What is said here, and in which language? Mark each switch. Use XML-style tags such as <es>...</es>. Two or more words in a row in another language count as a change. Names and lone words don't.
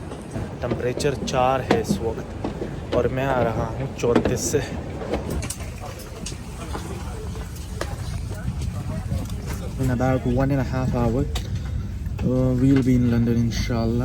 <hi>टेम्परेचर 4 है इस वक्त और मैं आ रहा हूँ 34 से।</hi> <en>In about 1.5 hours we'll be in London</en> <ar>inshallah.</ar>